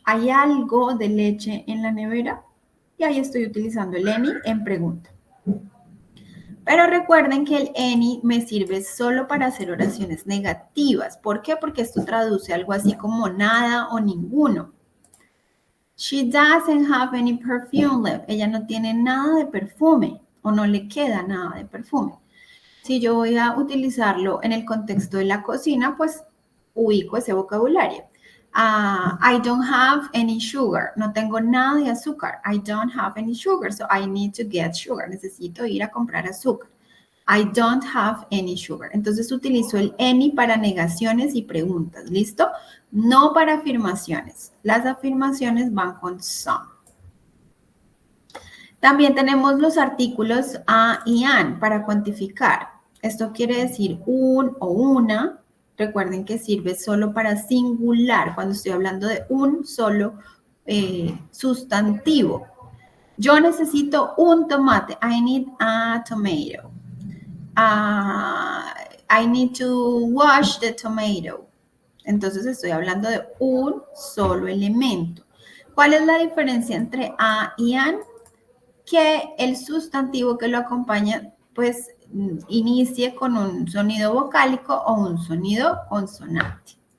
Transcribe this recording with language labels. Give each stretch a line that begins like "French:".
Spanish: ¿Hay algo de leche en la nevera? Y ahí estoy utilizando el any en pregunta. Pero recuerden que el any me sirve solo para hacer oraciones negativas. ¿Por qué? Porque esto traduce algo así como nada o ninguno.
English: She doesn't have any perfume left.
Spanish: Ella no tiene nada de perfume o no le queda nada de perfume. Si yo voy a utilizarlo en el contexto de la cocina, pues ubico ese vocabulario.
English: I don't have any sugar. No tengo nada de azúcar. I don't have any sugar, so I need to get sugar.
Spanish: Necesito ir a comprar azúcar. I don't have any sugar. Entonces utilizo el any para negaciones y preguntas, ¿listo? No para afirmaciones. Las afirmaciones van con some. También tenemos los artículos a y an para cuantificar. Esto quiere decir un o una. Recuerden que sirve solo para singular, cuando estoy hablando de un solo sustantivo. Yo necesito un tomate. I need a tomato.
English: I need to wash the tomato.
Spanish: Entonces estoy hablando de un solo elemento. ¿Cuál es la diferencia entre a y an? Que el sustantivo que lo acompaña, pues, inicie con un sonido vocálico o un sonido consonante.